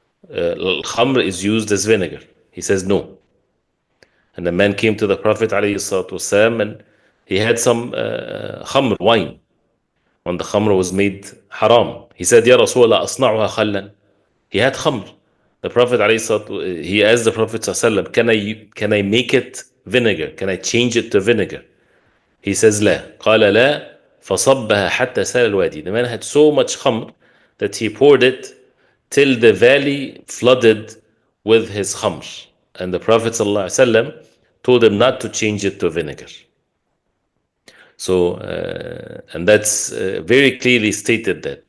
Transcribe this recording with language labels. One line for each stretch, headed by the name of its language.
English: Al-khamr is used as vinegar. He says no. And the man came to the Prophet ﷺ and he had some khamr, wine. When the khamr was made haram, he said, Ya Rasulullah,
Arabic: asna'uha khallan.
English: He had khamr. The Prophet ﷺ, he asked the Prophet ﷺ, can I make it vinegar? Can I change it to vinegar? He says, لا.
Arabic: قال لا فصبها حتى سال الوادي.
English: The man had so much khamr that he poured it till the valley flooded with his khamr. And the Prophet ﷺ told him not to change it to vinegar. So, and that's very clearly stated that.